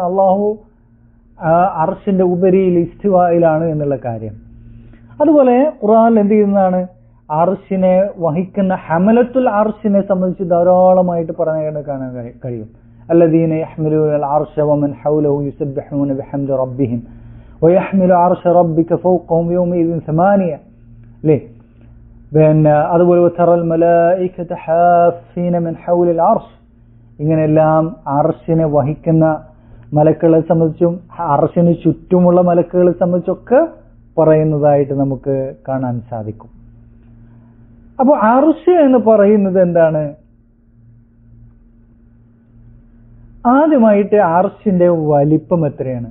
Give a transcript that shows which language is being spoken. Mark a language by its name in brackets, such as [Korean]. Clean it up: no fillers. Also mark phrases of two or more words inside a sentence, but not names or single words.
[Malayalam] അല്ലാഹു അർശിന്റെ ഉപരിയിൽ ഇസ്തിവായിലാണ് എന്നുള്ള കാര്യം. അതുപോലെ ഖുർആനിൽ എന്ത് ചെയ്യുന്നതാണ്, അർശിനെ വഹിക്കുന്ന ഹമലത്തുൽ അർശിനെ സംബന്ധിച്ച് ധാരാളമായിട്ട് പറഞ്ഞു കാണാൻ കഴിയും. [Arabic] الذين يحملون العرش ومن حوله يسبحون بحمد ربهم ويحمل عرش ربك فوقهم يومئذ ثمانية ليه [Malayalam] പിന്നെ അതുപോലെ [Arabic] وترى الملائكة حافين من حول العرش [Malayalam] ഇങ്ങനെയെല്ലാം അർശിനെ വഹിക്കുന്ന മലക്കുകളെ സംബന്ധിച്ചും അർശിന് ചുറ്റുമുള്ള മലക്കുകളെ സംബന്ധിച്ചൊക്കെ പറയുന്നതായിട്ട് നമുക്ക് കാണാൻ സാധിക്കും. അപ്പോൾ അർശ് എന്ന് പറയുന്നത് എന്താണ്? ആദ്യമായിട്ട് അർശിന്റെ വലിപ്പം എത്രയാണ്?